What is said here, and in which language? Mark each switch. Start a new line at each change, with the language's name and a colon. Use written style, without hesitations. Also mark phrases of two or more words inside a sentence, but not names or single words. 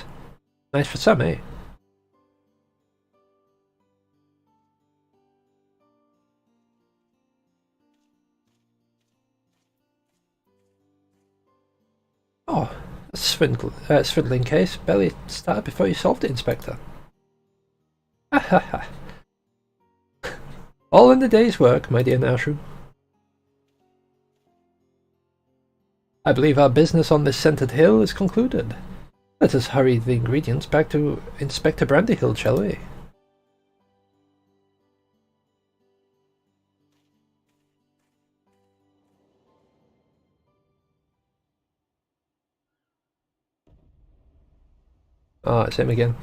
English: Nice for some, eh? Oh, a swindling case. Barely started before you solved it, Inspector. Ha ha ha. All in the day's work, my dear Nashu. I believe our business on this scented hill is concluded. Let us hurry the ingredients back to Inspector Brandyhill, shall we? Ah, it's him again.